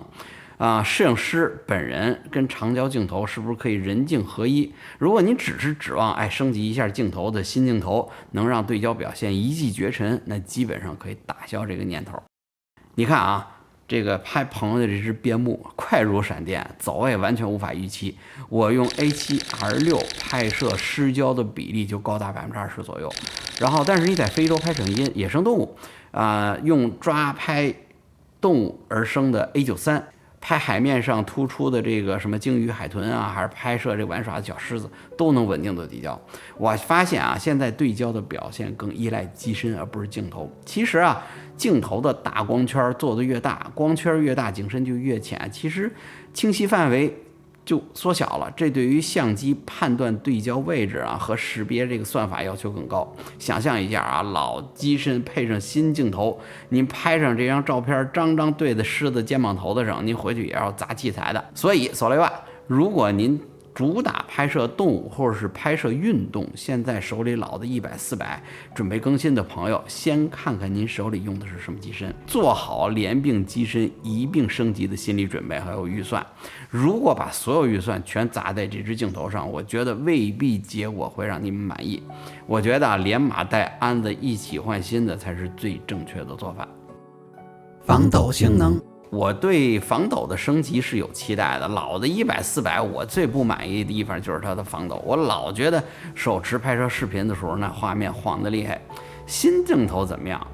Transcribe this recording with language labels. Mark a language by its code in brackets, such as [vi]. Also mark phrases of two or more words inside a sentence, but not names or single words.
[zh] 攝影師本人跟長焦鏡頭是不是可以人鏡合一？如果你只是指望升級一下鏡頭的新鏡頭能讓對焦表現一騎絕塵，那基本上可以打消這個念頭。你看啊。這個拍朋友的這隻邊牧快如閃電，走位完全無法預期。我用 A7R6 拍攝失焦的比例就高達20%左右。然後，但是你在非洲拍摄野生動物，用抓拍動物而生的 A93 拍海面上突出的這個什麼鯨魚、海豚啊，還是拍攝這玩耍的小獅子，都能穩定的對焦。我發現啊，现在對焦的表現更依賴機身，而不是鏡頭。其實啊，鏡頭的大光圈做得越大，光圈越大，景深就越淺，其實清晰範圍就縮小了，這对於相機判斷對焦位置啊和識別這個算法要求更高。想象一下啊，老機身配上新鏡頭，您拍上这張照片，张张对在狮子肩膀頭子上，您回去也要砸器材的。所以索雷瓦，如果您主打拍摄动物或者是拍摄运动，现在手里老的100、400準備更新的朋友，先看看您手里用的是什麼機身，做好連併機身一併升級的心理準備還有預算。如果把所有預算全砸在這支鏡頭上，我覺得未必結果會讓你們滿意。我覺得連馬帶鞍子一起換新的才是最正確的做法。防抖性能，我對防抖的升級是有期待的。老的100、400，我最不滿意的地方就是它的防抖。我老覺得手持拍攝視頻的時候，那畫面晃得厲害。新鏡頭怎麼樣？